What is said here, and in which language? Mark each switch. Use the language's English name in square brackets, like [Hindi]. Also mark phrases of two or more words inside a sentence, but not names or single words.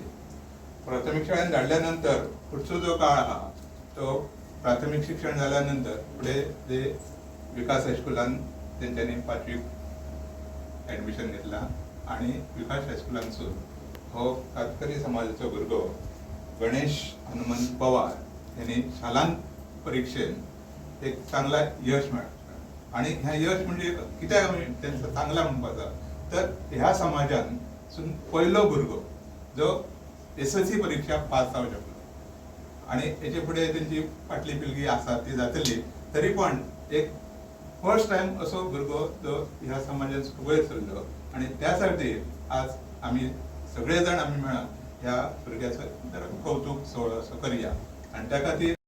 [Konkani] प्राथमिक शाळेत धाडल्यानंतर पुढचो जो काळ आहा तो प्राथमिक शिक्षण झाल्यानंतर पुढे ते विकास हायस्कुलान त्यांच्यानी 5वी ऍडमिशन घेतला आणि विकास हायस्कुलांसून हो कातकरी समाजाचो भुरगो गणेश हनुमंत पवार यांनी शालांत परीक्षेत एक चांगला यश मेळ्ळा. आणि ह्या यश म्हणजे कित्याक आमी त्यांचा चांगला म्हणपाचा तर ह्या समाजान पहिलो भुरगो जो SSLC परीक्षा पास जावंक शकलो आणि हेचे फुडें त्यांची फाटली पिळगी आसा ती जातली तरी पण एक [English] first time [Konkani] असो भुरगो जो ह्या समाजान वयर सरलो आणि त्यासाठी आज आम्ही सगळे जाण आम्ही मेळून ह्या भुरग्याचो कौतुक सोहळो असो करया आणि त्या खातीर